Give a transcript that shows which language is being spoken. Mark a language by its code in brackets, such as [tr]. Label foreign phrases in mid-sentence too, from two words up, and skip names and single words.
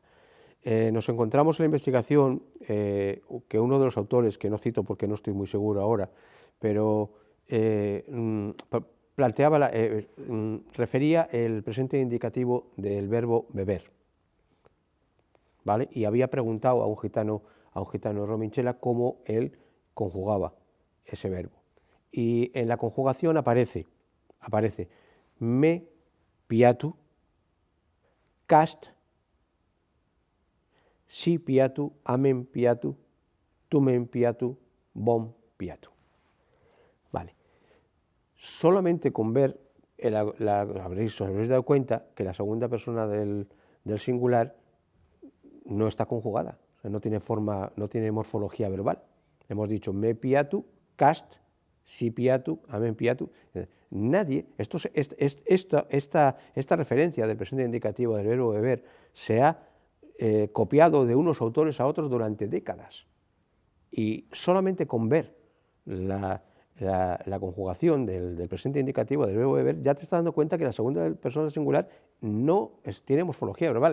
[es] Nos encontramos en la investigación que uno de los autores, que no cito porque no estoy muy seguro ahora, pero refería el presente indicativo del verbo beber, ¿vale? Y había preguntado a un gitano Romichela cómo él conjugaba ese verbo. Y en la conjugación aparece [rom] me piatu, cast, si piatu, amen piatu, tumen piatu, bom piatu. [es] Vale. Solamente con ver, os habréis dado cuenta que la segunda persona del singular no está conjugada, o sea, no tiene morfología verbal. Hemos dicho [rom] me piatu, cast, si piatu, amen piatu. [es] Nadie, esta referencia del presente indicativo del verbo beber se ha copiado de unos autores a otros durante décadas. Y solamente con ver la conjugación del presente indicativo del verbo beber, ya te estás dando cuenta que la segunda persona singular no tiene morfología verbal.